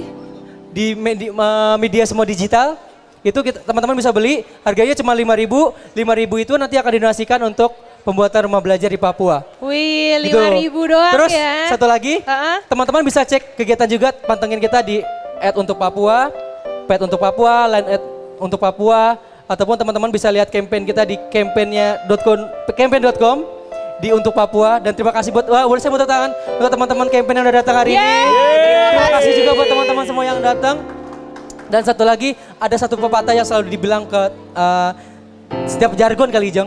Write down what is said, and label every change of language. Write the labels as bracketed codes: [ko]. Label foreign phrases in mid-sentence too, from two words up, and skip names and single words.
[id] Di media semua digital. Itu teman-teman bisa beli, harganya cuma 5.000. 5.000 itu nanti akan didonasikan untuk pembuatan rumah belajar di Papua. Wih, 5.000 doang. Terus, ya. Satu lagi, teman-teman bisa cek kegiatan juga, pantengin kita di @untukpapua, @untukpapua, line @untukpapua, ataupun teman-teman bisa lihat campaign kita di campaign.com di Untuk Papua. Dan terima kasih boleh saya tepuk tangan untuk teman-teman campaign yang udah datang hari ini. Terima kasih juga buat teman-teman semua yang datang. Dan satu lagi, ada satu pepatah yang selalu dibilang ke setiap jargon kali Jeng.